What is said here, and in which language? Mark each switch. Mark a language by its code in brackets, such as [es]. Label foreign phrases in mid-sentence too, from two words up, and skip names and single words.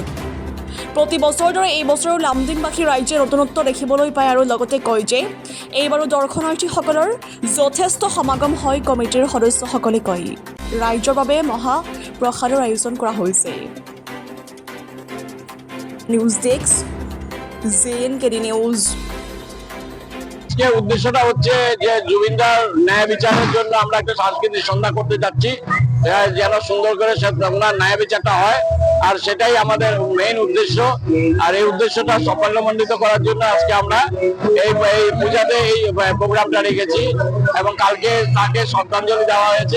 [as] প্ৰতি বছৰৰ দৰে এই বছৰো লামডিংবাসী ৰাইজে নতুনত্ব দেখিবলৈ পায় আৰু লগতে কয় যে এইবাৰো দৰ্শনাৰ্থীসকলৰ যথেষ্ট সমাগম হয়। কমিটিৰ সদস্যসকলে কয় ৰাইজৰ বাবে মহা প্ৰসাদৰ আয়োজন কৰা হৈছে। [en] news desk JNKD নিউজ। [bn] উদ্দেশ্যটা হচ্ছে যে জুবিনদার ন্যায় বিচারের জন্য আমরা একটা সাংস্কৃতিক সন্ধ্যা করতে যাচ্ছি, যেন সুন্দর করে ওনার ন্যায় বিচারটা হয়, আর সেটাই আমাদের মেইন উদ্দেশ্য। আর এই উদ্দেশ্যটা সাফল্যমণ্ডিত করার জন্য আজকে আমরা এই পূজাতে এই প্রোগ্রামটা রেখেছি এবং কালকে তাকে শ্রদ্ধাঞ্জলি দেওয়া হয়েছে।